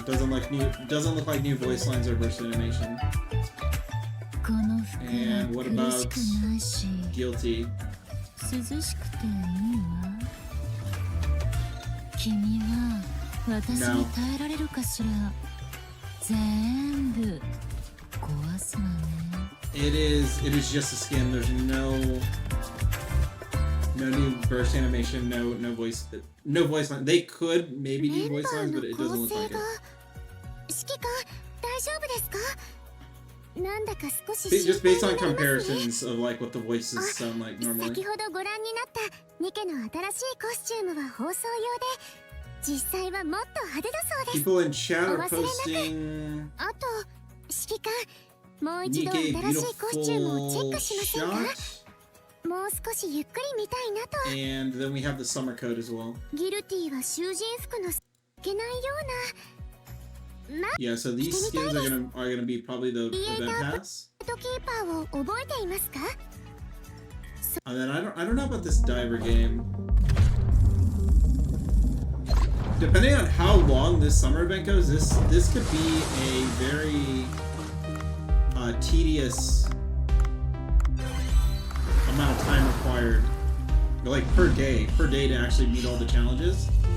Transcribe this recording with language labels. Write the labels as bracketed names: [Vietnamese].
[English] Doesn't look like new voice lines or burst animation. And what about Guilty? [Japanese] 涼しくていいわ君は私に耐えられるかしら全部壊すわね [English] It is just a skin. There's no new burst animation, no voice line. They could maybe do voice lines, but it doesn't look like it. [Japanese] 指揮官大丈夫ですかなんだか少し [English] Just based on comparisons of like what the voices sound like normally. [Japanese] 先ほどご覧になったニケの新しいコスチュームは放送用で実際はもっと派手だそうです [English] People in chat are posting [Japanese] あと指揮官もう一度新しいコスチュームをチェックしませんか [English] NIKKEBEAUTIFULLSHOT. [Japanese] もう少しゆっくり見たいなと [English] And then we have the summer code as well. [Japanese] ギルティは囚人服のいけないような [English] Yeah, so these skins are gonna be probably the event pass. [Japanese] キーパーを覚えていますか [English] And then I don't know about this diver game. depending on how long this summer event goes, this could be a very tedious amount of time required, like per day to actually meet all the challenges.